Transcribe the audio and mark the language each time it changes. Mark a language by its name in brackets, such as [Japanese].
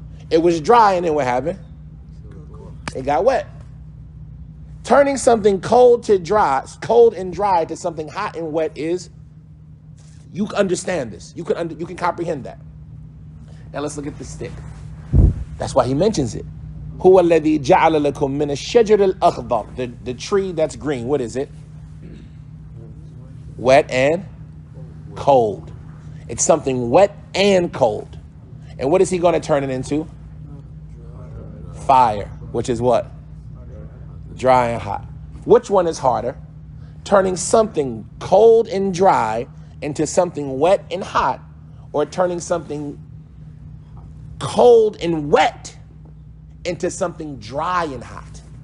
[English] It was dry, and then what happened? It got wet. Turning something cold and dry to something hot and wet is, you understand this. You can comprehend that. Now let's look at the stick. That's why He mentions it. [Arabic] هو الذي جعل لكم من الشجر الأخضر, [English] the tree that's green. What is it? Wet and cold. It's something wet and cold. And what is He going to turn it into? Fire, which is what? Dry and hot. Which one is harder? Turning something cold and dry into something wet and hot, or turning something cold and wet into something dry and hot?